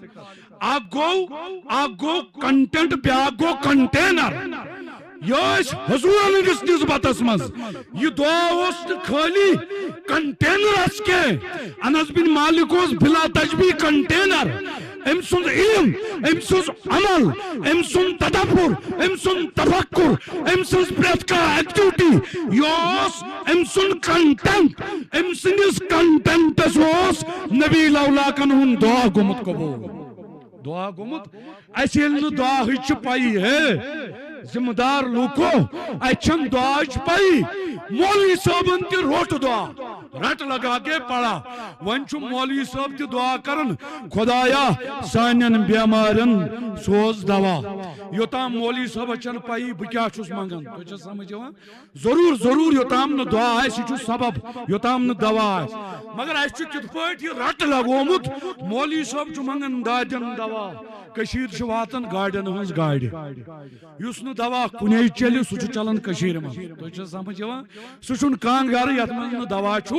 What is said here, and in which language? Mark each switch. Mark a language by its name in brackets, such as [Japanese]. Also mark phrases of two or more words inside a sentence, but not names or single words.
[Kashmiri] اکھ گو کنٹینٹ بیاکھ گو کنٹینر. یہ حضورن ہندس نسبتس مز یہ دعا اس خالی کنٹینرس کے. انس بن مالک اس بلا تشبیہ کنٹینر. ام سن علم ام سن عمل ام سن تدبر ام سن تفکر ام سن پریت کا ایکٹیویٹی یوس ام سن کنٹینٹ ام سنس کنٹینٹس اس نبی لولاکن ہن دعا گومت قبول. دعا گومت اسی دعا ہچ پائی ہے ذمہ دار لوکو اچھن دعا پائی. مولوی صاحبن تہ روٹ دعا رٹ لگا کے پڑا. ون چھ مولوی صاحب تہ دعا کرن خدایا سانن بیمارن سوز دوا. یوتام مولوی صاحب چھ پائی بہ کیا چھس منگان تو چھ سمجھ یوان ضرور یوتام نہ دعا آسہ چھ سبب یوتام نہ دوا آسہ. مگر اس چھ تت پٲٹھۍ یہ رٹ لگومت مولوی صاحب چھ منگان دادن دوا کشیر چھ واتن گاڑین ہنز گاڑی یس نہ دوا کنے چلہِ سہ چھ چلان کشیر من تو چھ سمجھ یوان سہ چھن کان گھر یت من نہ دوا چھ.